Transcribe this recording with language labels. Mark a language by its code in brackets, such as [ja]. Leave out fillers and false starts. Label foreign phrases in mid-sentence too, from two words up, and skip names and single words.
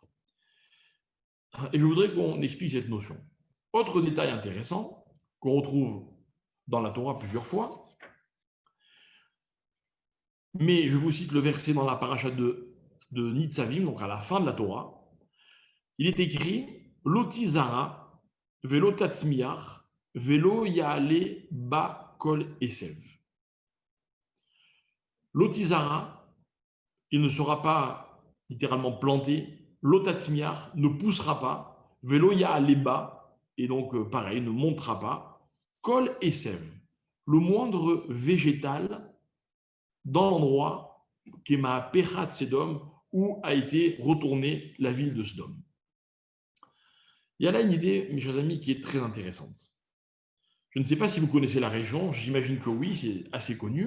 [fr] Et je voudrais qu'on explique cette notion. Autre détail intéressant qu'on retrouve dans la Torah plusieurs fois, mais je vous cite le verset dans la paracha de Nitzavim, donc à la fin de la Torah. [he] Il est écrit לא תזרע ולא תצמיח ולא יעלה בה כל עשב. לא תזרע, [fr] il ne sera pas littéralement planté. Lotatzmiach ne poussera pas. [he] ולא יעלה בה, [fr] et donc pareil, ne montera pas. [he] כל עשב, [fr] le moindre végétal dans l'endroit qui est [he] מהפכת סדום, [fr] où a été retournée la ville de Sodome. Il y a là une idée, mes chers amis, qui est très intéressante. Je ne sais pas si vous connaissez la région, j'imagine que oui, c'est assez connu.